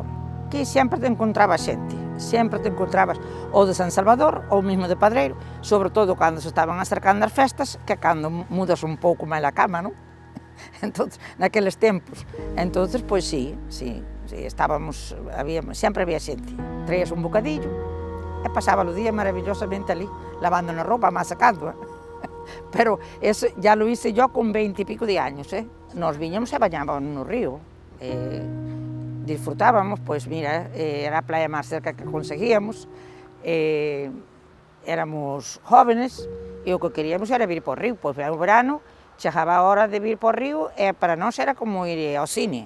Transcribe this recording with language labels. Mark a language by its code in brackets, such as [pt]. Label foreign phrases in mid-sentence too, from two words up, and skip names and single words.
[gl] Aquí sempre te encontraba xente, sempre te encontrabas ou de San Salvador ou mesmo de Padreiro, sobre todo cando se estaban acercando as festas, que cando mudas un pouco máis a cama, non? Entonces, naqueles tempos. Entonces, pois sí, estábamos, sempre había xente. Traías un bocadillo e pasaba o día maravillosamente ali, lavando na roupa, masacando. [es] Pero eso ya lo hice yo con 20 y pico de años, [gl] Nos viñamos e bañábamos no río. Disfrutábamos, pues mira, era a playa máis cerca que conseguíamos, [es] éramos jóvenes [gl] e o que queríamos era vir por río, pois o verano chegaba a hora de vir por río e para nós era como ir ao cine.